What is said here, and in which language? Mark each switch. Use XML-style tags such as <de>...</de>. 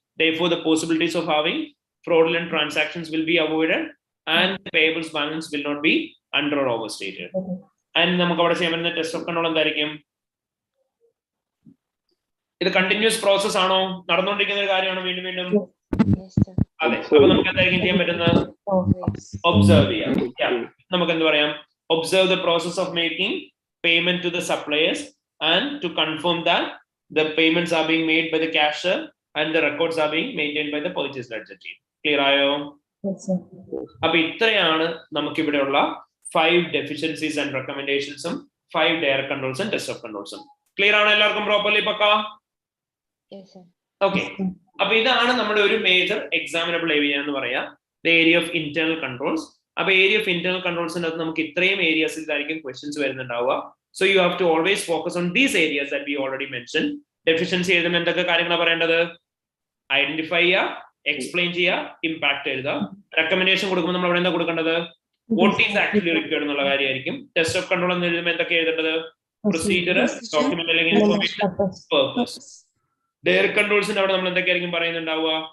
<en>Therefore the possibilities of having fraudulent transactions will be avoided and the payables balance will not be under or overstated.</en> <ml>And നമുക്ക് അവിടെ ചെയ്യാൻ പറ്റുന്ന test of control എന്തായിരിക്കും? ഇത് continuous process ആണോ? നടന്നുകൊണ്ടിരിക്കുന്ന ഒരു കാര്യമാണോ? വീണ്ടും വീണ്ടും അതെ. അപ്പൊ നമുക്ക് എന്തായിരിക്കും ചെയ്യാൻ പറ്റുന്നത്? ഒബ്സർവ് ചെയ്യാം. നമുക്ക് എന്ത് പറയാം?</ml> <en>Observe the process of making payment to the suppliers and to confirm that the payments are being made by the cashier and the records are being maintained by the purchase ledger team.</en> <ml>Clear ആയോ? അപ്പൊ ഇത്രയാണ് നമുക്കിവിടെയുള്ള</ml> <en>5 deficiencies and recommendations, 5 direct controls and test of controls.</en> <ml>Clear ആണ് എല്ലാവർക്കും? Properly പക്കാ? Okay. അപ്പൊ ഇതാണ് നമ്മുടെ ഒരു മേജർ എക്സാമിനബിൾ ഏരിയ എന്ന് പറയാ,</ml> <en>The area of internal controls.</en> <ml>അപ്പൊ ഏരിയ ഓഫ് ഇന്റേണൽ കൺട്രോൾസിന്റെ അകത്ത് നമുക്ക് ഇത്രയും ഏരിയസിലായിരിക്കും questions വരുന്നുണ്ടാവുക.</ml> <en>So you have to always focus on these areas that we already mention.</en> <ml>Deficiency എഴുതുമ്പോൾ എന്തൊക്കെ കാര്യങ്ങളാണ് പറയേണ്ടത്? ഐഡന്റിഫൈ ചെയ്യുക, എക്സ്പ്ലെയിൻ ചെയ്യുക, ഇമ്പാക്ട് എഴുതുക. റെക്കമെൻഡേഷൻ കൊടുക്കുമ്പോൾ നമ്മൾ അവിടെ എന്താ കൊടുക്കേണ്ടത്?</ml> <en>What is actually required</en> <ml>എന്നുള്ള കാര്യമായിരിക്കും. ടെസ്റ്റ് ഓഫ് കൺട്രോൾ എന്ന് എഴുതുമ്പോൾ എന്തൊക്കെ എഴുതേണ്ടത്? പ്രൊസീജിയർ, ഡോക്യുമെന്റ് അല്ലെങ്കിൽ ഇൻഫർമേഷൻ, പർപ്പസ്. ഡയറക്ട് കൺട്രോൾസിന്റെ അവിടെ നമ്മൾ എന്തൊക്കെയായിരിക്കും പറയുന്നുണ്ടാവുക?</ml>